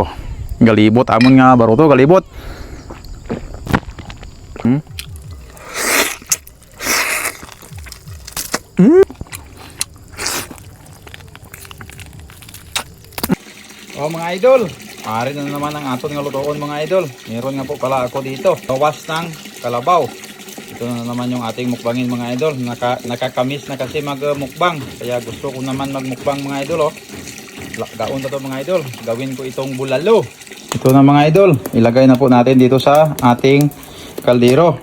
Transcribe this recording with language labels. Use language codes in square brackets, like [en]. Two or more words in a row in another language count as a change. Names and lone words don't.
[hil] Galibot amon nga baruto, galibot. Oh mga idol, ari na naman ang aton nga lutoon mga idol. [tl] Meron nga po pala ako dito, gawas ng kalabaw. Ito na naman yung ating mukbangin mga idol. Nakakamis na kasi magmukbang, kaya gusto ko naman magmukbang mga idol. Gaon na to mga idol, gawin ko itong bulalo. Ito na mga idol, ilagay na po natin dito sa ating kaldero.